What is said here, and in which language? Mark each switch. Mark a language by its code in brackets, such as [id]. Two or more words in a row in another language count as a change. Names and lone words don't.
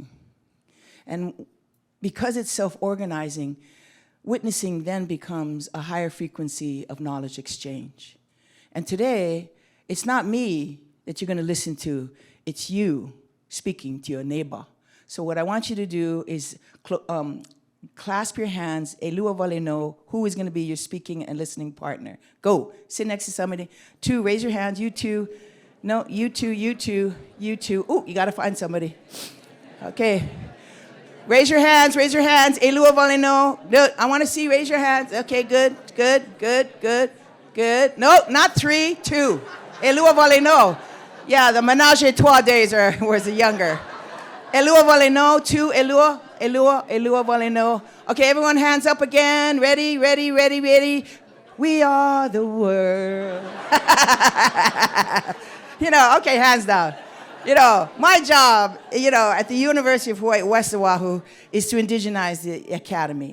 [en] And because it's self-organizing, witnessing then becomes a higher frequency of knowledge exchange. And today, it's not me that you're going to listen to, it's you speaking to your neighbor. So what I want you to do is clasp your hands, [haw] elua wale no, [en] who is going to be your speaking and listening partner. Go, sit next to somebody. Two, raise your hands, you two. No, you two, you two, you two. Ooh, you got to find somebody. Okay. Raise your hands, [haw] elua wale no. [en] I want to see, raise your hands. Okay, good, good, good, good, good. No, not 3, 2. [haw] Elua wale no. [en] Yeah, the [fr] menage a trois [en] days was younger. [haw] Elua wale no, 2, elua. Elua wale no. [en] Okay, everyone hands up again. Ready, ready, ready, ready. We are the world. Okay, hands down. My job, at the University of Hawaii, West Oahu, is to indigenize the academy.